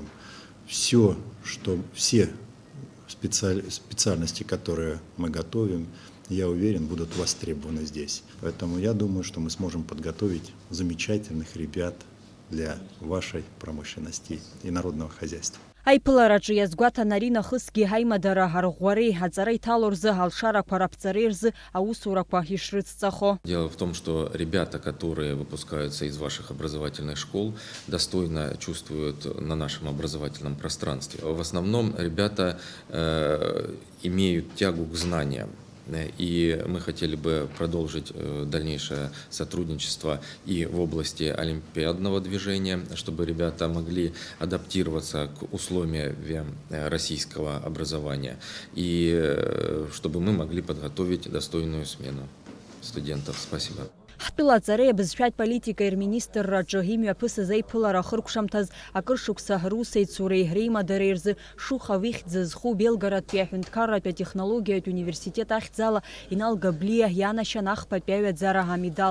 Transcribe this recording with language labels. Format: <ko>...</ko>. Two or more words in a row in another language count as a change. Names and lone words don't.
<ru>Все специальности, которые мы готовим, я уверен, будут востребованы здесь. Поэтому я думаю, что мы сможем подготовить замечательных ребят для вашей промышленности и народного хозяйства.</ru> <ab>Аиԥылараҿы иазгәаҭан аринахысгьы ҳаимадара ҳарӷәӷәареи ҳаҵара иҭало рзы ҳалшарақәа раԥҵареи рзы аусурақәа ишрыцҵахо.</ab> <ru>Дело в том, что ребята, которые выпускаются из ваших образовательных школ, достойно чувствуют на нашем образовательном пространстве. В основном ребята имеют тягу к знаниям. И мы хотели бы продолжить дальнейшее сотрудничество и в области олимпиадного движения, чтобы ребята могли адаптироваться к условиям российского образования и чтобы мы могли подготовить достойную смену студентов. Спасибо.</ru> <ab>Ҳтәыла аҵареи абызшәатә политикеи рминистрраҿы имҩаԥысыз аиԥылара ахыркәшамҭаз акыр шықәса русеицуреи реимадареи рзы Шухов ихьӡ зху Белгородтәи аҳәынҭқарратә атехнологиатә университет ахьӡала Инал Габлиа ианашьан ахԥатәи аҩаӡара амедал.</ab>